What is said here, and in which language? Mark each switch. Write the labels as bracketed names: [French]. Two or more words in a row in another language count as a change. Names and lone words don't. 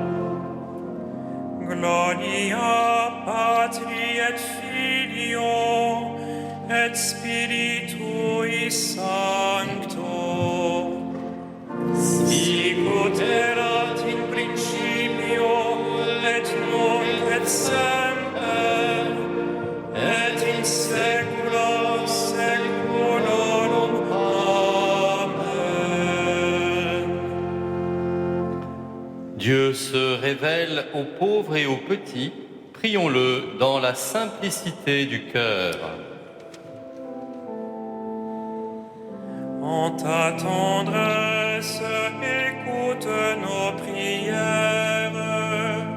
[Latin] Gloria Patri et Filio et Spiritui Sancto, sicut erat in principio et nunc et semper et in saecula saeculorum. Amen. [French] Dieu se révèle aux pauvres et aux petits. Prions-le dans la simplicité du cœur. En ta tendresse, écoute nos prières.